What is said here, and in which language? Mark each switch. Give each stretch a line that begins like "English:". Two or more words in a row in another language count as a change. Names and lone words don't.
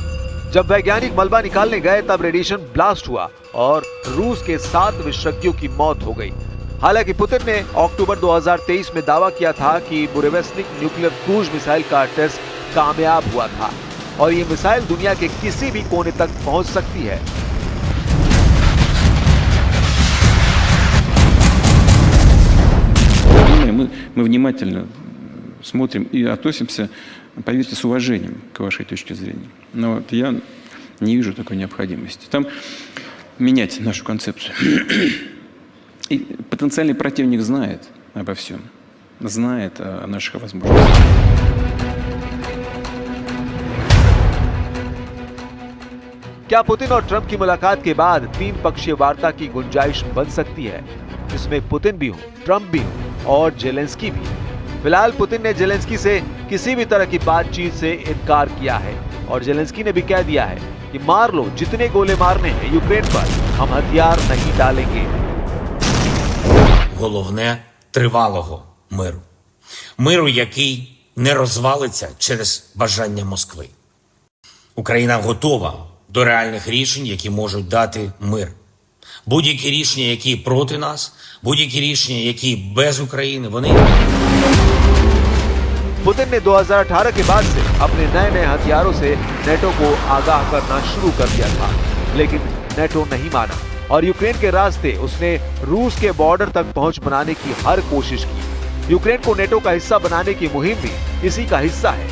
Hindi: जब वैज्ञानिक मलबा निकालने गए तब
English: radiation blast
Hindi: हुआ और रूस के 7 विशेषज्ञों की मौत हो गई। हालांकि पुतिन ने अक्टूबर 2023 में दावा किया था कि बुरेवेस्निक
English: nuclear cruise missile
Hindi: का टेस्ट कामयाब हुआ था और ये मिसाइल दुनिया के किसी भी कोने तक पहुंच सकती है।
Russian: Мы внимательно смотрим и относимся, поверьте, с уважением к вашей точке зрения. Но вот я не вижу такой необходимости. Там менять нашу концепцию. И потенциальный противник знает обо всем, знает о наших возможностях.
Hindi: क्या पुतिन और ट्रंप की मुलाकात के बाद 3 पक्षीय वार्ता की गुंजाइश बन सकती है, जिसमें पुतिन भी हो, ट्रंप भी हो और जेलेंस्की भी? फिलहाल पुतिन ने जेलेंस्की से किसी भी तरह की बातचीत से इनकार किया है और जेलेंस्की ने भी कह दिया है कि मार लो, जितने गोले मारने हैं यूक्रेन पर, हम हथियार नहीं डालेंगे।
Ukrainian: Головне – тривалого миру. Миру, який не розвалиться через бажання Москви. Україна готова до реальних рішень, які можуть дати мир. Будь-які рішення, які проти нас, будь-які рішення, які без України, вони...
Hindi: पुतिन ने 2018 के बाद से अपने नए हथियारों से नेटो को आगाह करना शुरू कर दिया था, लेकिन नेटो नहीं माना और यूक्रेन के रास्ते उसने रूस के बॉर्डर तक पहुंच बनाने की हर कोशिश की। यूक्रेन को नेटो का हिस्सा बनाने की मुहिम भी इसी का हिस्सा है।